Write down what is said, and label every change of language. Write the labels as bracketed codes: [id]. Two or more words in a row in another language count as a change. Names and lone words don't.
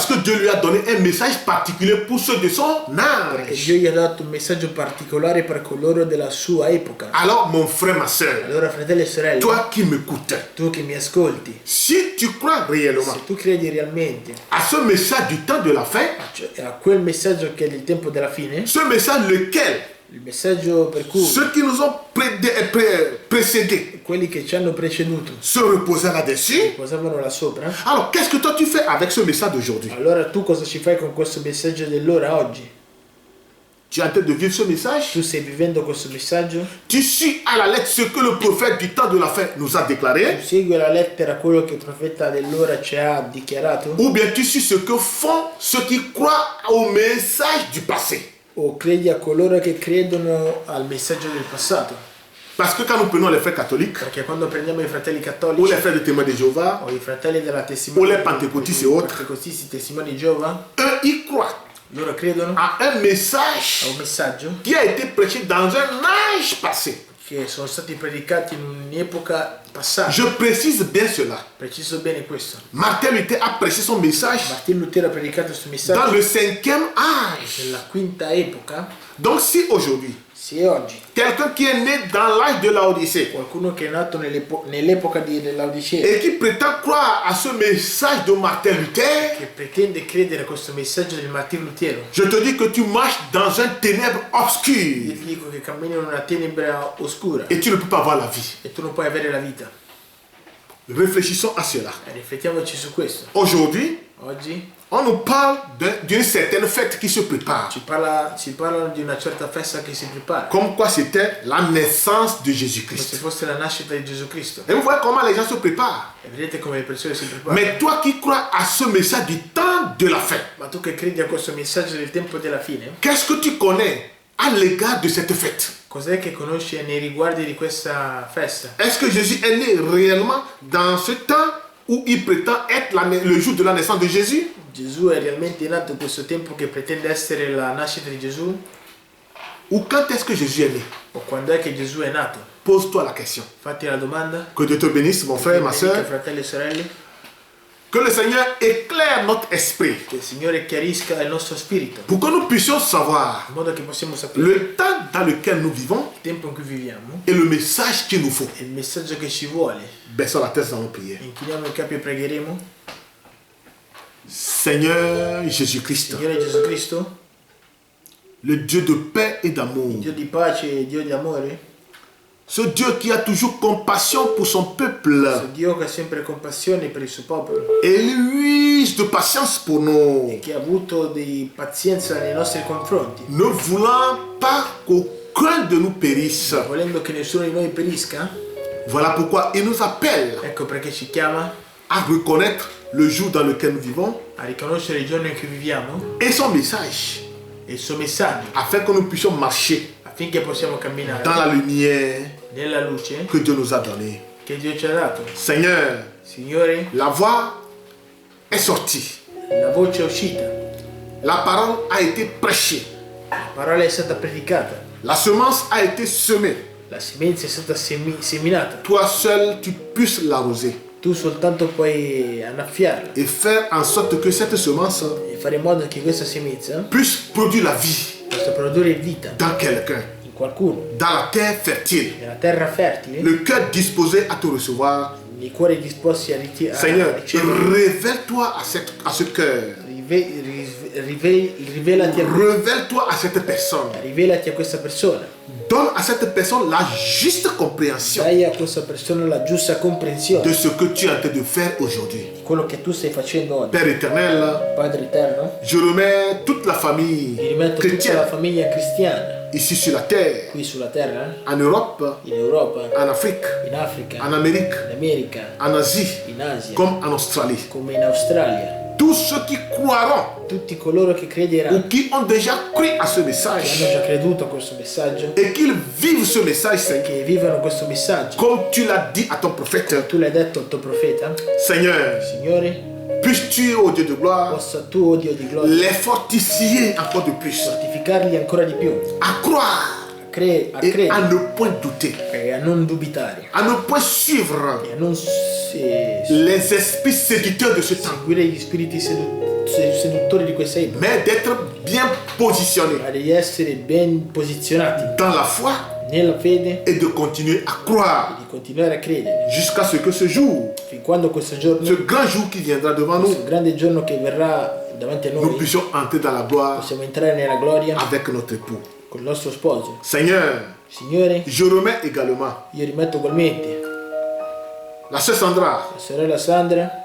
[fr] Parce que Dieu lui a donné un message particulier pour ceux de son [it] perché [fr] âge. [it] Dio gli ha dato un messaggio particolare per coloro della sua epoca. [fr] Alors, mon frère, ma soeur, [it] Allora, fratelli e sorelle, [fr] toi qui m'écoutes, [it] tu che mi ascolti, [fr] si tu crois réellement [it] se tu credi realmente [fr] à ce message du temps de la fin, [it] cioè, a quel messaggio che è il tempo della fine, [fr] ce message lequel [it] il messaggio per cui [fr] ceux qui nous ont précédés [it] quelli che ci hanno preceduto [fr] se reposaient là-dessus, [it] posavano là sopra, [fr] alors qu'est-ce que toi tu fais avec ce message d'aujourd'hui? [it] allora tu cosa ci fai con questo messaggio dell'ora oggi? [fr] Tu es en train de vivre ce message? [it] Tu stai vivendo questo messaggio? [fr] Tu suis à la lettre ce que le prophète du temps de la fin nous a déclaré? [it] Tu segui la lettera quello che il profeta dell'ora ci ha dichiarato? [fr] Ou bien tu suis ce que font ceux qui croient au message du passé? [it] O credi a coloro che credono al messaggio del passato? [fr] Parce que quand nous prenons les frères catholiques, [it] Perché quando prendiamo i fratelli [fr] ou [it] cattolici [fr] les frères de témoins de Jéhovah, [it] o i fratelli della o testimone [fr] les pentecôtistes et autres, [it] pentecostisi, testimoni di Geova, [fr] eux, ils croient [it] loro credono [fr] à un message [it] a un messaggio [fr] qui a été prêché dans un âge passé. [it] che sono stati predicati in un'epoca passata. [fr] Je précise bien cela. [it] Preciso bene questo. [fr] Martin Luther a prêché son message [it] Martin Lutero ha predicato questo [fr] dans [it] messaggio [fr] le 5e âge. [it] nella quinta epoca. [fr] Donc si aujourd'hui, [it] Se oggi [fr] quelqu'un qui est né dans l'âge de l'Odyssée [it] qualcuno che è nato nell'epoca dell'Odicea [fr] et qui prétend croire à ce message de Martin Luther, [it] che pretende credere a questo messaggio del Martin Lutero, [fr] je te dis que tu marches dans un ténèbre [it] io [fr] obscur [it] ti dico che cammini in una tenebra oscura [fr] et tu ne peux pas avoir la vie. [it] e tu non puoi avere la vita. [fr] Réfléchissons à cela. [it] Riflettiamoci su questo. [fr] Aujourd'hui, [it] Oggi [fr] on nous parle d'une certaine fête qui se prépare. [it] ci parlano di una certa festa che si prepara, [fr] Comme quoi c'était la naissance de [it] come se [fr] Jésus-Christ. [it] fosse la nascita di Gesù Cristo. [fr] Et vous voyez comment les gens se préparent. [it] E vedete come le persone si preparano. [fr] Mais toi qui crois à ce message du temps de la fin, [it] Ma tu che credi a questo messaggio del tempo della fine, [fr] qu'est-ce que tu connais à l'égard de cette fête? [it] Cos'è che conosce nei riguardi di questa festa? [fr] Est-ce que Jésus est né réellement dans ce temps où il prétend être le jour de la naissance de Jésus? [it] Gesù è realmente nato in questo tempo che pretende essere la nascita di Gesù? [fr] Ou quand est-ce que Jésus est né? [it] O quando è che Gesù è nato? [fr] Pose-toi la question. [it] Fatti la domanda. [fr] Que Dieu te bénisse, mon frère, ma soeur. [it] Fratelli e sorelle, [fr] Que le Seigneur éclaire notre esprit [it] che il Signore chiarisca il nostro spirito, [fr] pour que nous puissions savoir [it] in modo che possiamo sapere [fr] le temps dans lequel nous vivons [it] il tempo in cui viviamo [fr] et le message qu'il nous faut. [it] e il messaggio che ci vuole. [fr] Baissons la tête dans nos prières. [it] Inchiniamo i capi e pregheremo. [fr] Seigneur Jésus-Christ, [it] Signore Gesù Cristo, [fr] le Dieu de paix et d'amour, [it] Dio di pace e Dio di amore, [fr] ce Dieu qui a toujours compassion pour son peuple [it] questo Dio che ha sempre compassione per il suo popolo [fr] et lui de patience pour nous, [it] e che ha avuto di pazienza nei nostri confronti, [fr] ne voulant pas qu'aucun de nous périsse. [it] volendo che nessuno di noi perisca. [fr] Voilà pourquoi il nous appelle [it] Ecco perché ci chiama [fr] à reconnaître le jour dans lequel nous vivons [it] a riconoscere il giorno in cui viviamo [fr] et son message, [it] e il suo messaggio, [fr] afin que nous puissions marcher [it] affinché possiamo camminare [fr] dans la lumière [it] nella luce [fr] que Dieu nous a donnée. [it] che Dio ci ha dato. [fr] Seigneur, [it] Signore, [fr] la voix est sortie, [it] la voce è uscita, [fr] la parole a été prêchée, [it] la parola è stata predicata, [fr] la semence a été semée. [it] la semenza è stata seminata. [fr] Toi seul, tu puisses l'arroser [it] Tu soltanto puoi annaffiarla [fr] et faire en sorte que cette semence [it] e fare in modo che questa semenza [fr] puisse produire la vie [it] possa produrre vita [fr] dans quelqu'un, [it] in qualcuno, [fr] dans la terre fertile, [it] nella terra fertile, [fr] le cœur disposé à te recevoir. [it] nei cuori disposti a [fr] Seigneur, [it] ricevere. [fr] révèle-toi à ce cœur. [it] Rivelati [fr] Révèle-toi à cette personne. [it] rivelati a questa persona. [fr] Donne à cette personne la juste compréhension [it] Dai a questa persona la giusta comprensione [fr] de ce que tu es en train de faire aujourd'hui. [it] di quello che tu stai facendo oggi. [fr] Père éternel, [it] Padre eterno, [fr] je remets toute la famille [it] vi rimetto tutta la [fr] chrétienne [it] famiglia cristiana [fr] ici sur la terre, [it] qui sulla terra, [fr] en Europe, [it] in Europa, [fr] en Afrique, [it] in Africa, [fr] en Amérique, [it] in America, [fr] en Asie, [it] in Asia, [fr] comme en Australie. [it] come in Australia. [fr] Tous ceux qui croiront [it] Tutti coloro che crederanno, [fr] ou qui ont déjà cru à ce [it] che hanno [fr] message [it] già creduto a questo messaggio, [fr] et qu'ils vivent ce message, Seigneur, [it] che vivono questo messaggio, [fr] comme tu l'as dit à ton prophète. [it] tu l'hai detto al tuo profeta, [fr] Seigneur, [it] Signore, [fr] puisses-tu, ô Dieu de gloire, [it] possa tu, o Dio di gloria, [fr] les fortifier encore de plus, [it] fortificarli ancora di più, [fr] à croire [it] a [fr] et [it] credere [fr] à ne point douter, [it] e a non dubitare, [fr] à ne point suivre [it] e a non [fr] les esprits séducteurs de ce temps, [it] seguire gli spiriti seduttori di questa epoca, [fr] mais d'être bien positionnés [it] ma di essere ben posizionati [fr] dans la foi [it] nella fede [fr] et de continuer à croire [it] e di continuare a credere [fr] jusqu'à ce que ce jour, [it] fin quando questo giorno, [fr] ce grand jour qui viendra devant nous, [it] questo grande giorno che verrà davanti a [fr] nous [it] noi, [fr] puissions entrer dans la gloire [it] possiamo entrare nella gloria [fr] avec notre époux. [it] con il nostro sposo. [fr] Seigneur, [it] Signore, [fr] je remets également [it] io rimetto ugualmente [fr] la sœur Sandra, [it] la sorella Sandra,